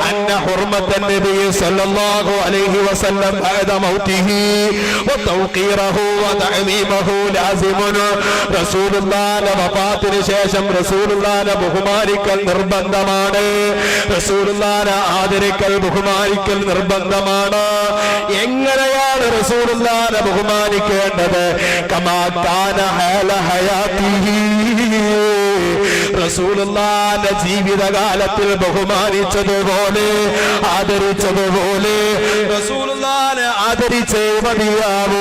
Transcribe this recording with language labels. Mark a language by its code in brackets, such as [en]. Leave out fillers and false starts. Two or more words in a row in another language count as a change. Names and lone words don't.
[ar] حرمة النبي صلى الله عليه وسلم بعد موته وتوقيره وتعظيمه لازم [ml] റസൂലുള്ളാഹിന്റെ വഫാത്തിന് ശേഷം റസൂലുള്ളാഹിനെ ബഹുമാനിക്കൽ നിർബന്ധമാണ്. റസൂലുള്ളാഹിനെ ആദരിക്കൽ ബഹുമാനിക്കൽ നിർബന്ധമാണ്. എങ്ങനെയാണ് റസൂലുള്ളാഹിനെ ബഹുമാനിക്കേണ്ടത്? [ar] كما كان حال حياته, [ml] റസൂലുള്ളാഹിന്റെ ജീവിതകാലത്തിൽ ബഹുമാനിച്ചതുപോലെ ആദരിച്ചതുപോലെ റസൂലുള്ളാഹിനെ ആദരിച്ചേ മതിയാവൂ.